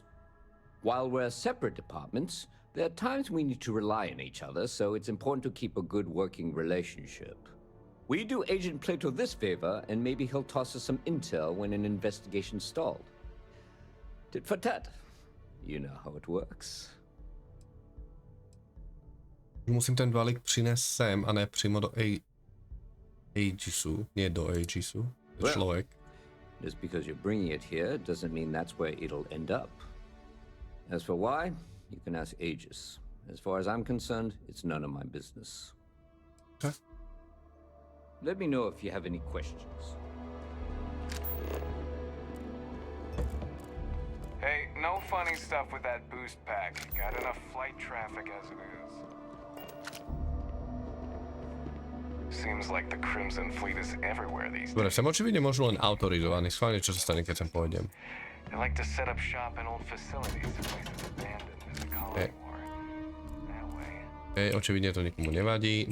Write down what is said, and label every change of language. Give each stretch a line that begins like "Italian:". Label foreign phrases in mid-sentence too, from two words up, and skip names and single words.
English: While we're separate departments, there are times we need to rely on each other, so it's important to keep a good working relationship. We do Agent Plato this favor, and maybe he'll toss us some intel when an investigation stalled. Tit for tat. You know how it works.
Czech: Musím ten balík přinést sem a ne přímo do Aegisu.
Slovak: Nie do Aegisu.
English: Well,
Czech: Člověk.
English: Just because you're bringing it here doesn't mean that's where it'll end up. As for why, you can ask Aegis. As far as I'm concerned, it's none of my business. Okay. Let me know if you have any questions. Hey, no funny stuff with that boost pack. Got enough flight traffic as it is. Seems like the Crimson Fleet is everywhere these
Slovak: Dobre,
English: days.
Slovak: som očividne možno len autorizovaný. Schválne, čo sa stane, keď sem pôjdem.
English: They like to set up shop in old facilities, places abandoned in the colony war. That way.
Slovak: Očividne to nikomu nevadí.